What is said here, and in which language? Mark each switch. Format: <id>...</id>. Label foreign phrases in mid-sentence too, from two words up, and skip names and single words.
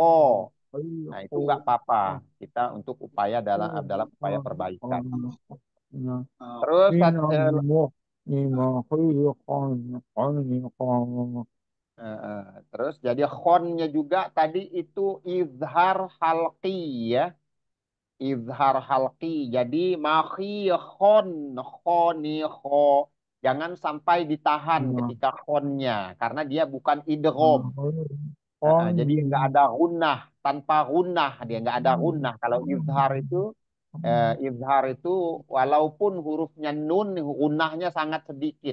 <id>Nah itu nggak apa-apa kita untuk upaya dalam upaya perbaikan. Terus terus jadi khonnya juga tadi itu</id> <ar>إظهار حلقي</ar> <id>ya.</id> <ar>إظهار حلقي.</ar> <id>Jadi khon, khoni kho. Jangan sampai ditahan ketika khonnya. Karena dia bukan idgham. Jadi nggak ada gunnah. Tanpa gunnah. Dia nggak ada gunnah. Kalau izhar itu walaupun hurufnya nun, gunnahnya sangat sedikit.</id>